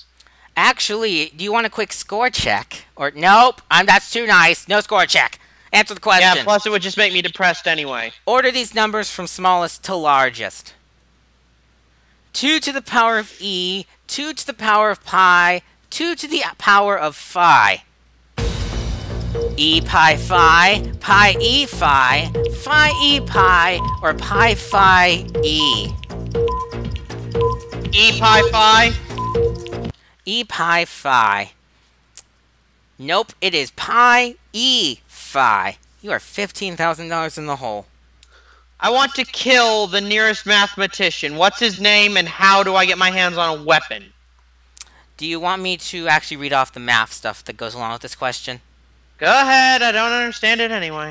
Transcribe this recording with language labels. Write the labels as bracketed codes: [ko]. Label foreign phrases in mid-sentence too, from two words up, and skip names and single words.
[en] Actually, do you want a quick score check? Or, nope, that's too nice. No score check. Answer the question. Yeah, plus it would just make me depressed anyway. Order these numbers from smallest to largest. 2 to the power of e, 2 to the power of pi, 2 to the power of phi. E pi phi, pi e phi, phi e pi, or pi phi e. E pi phi? E pi phi. Nope, it is pi e phi. You are $15,000 in the hole. I want to kill the nearest mathematician. What's his name and how do I get my hands on a weapon? Do you want me to actually read off the math stuff that goes along with this question? Go ahead, I don't understand it anyway.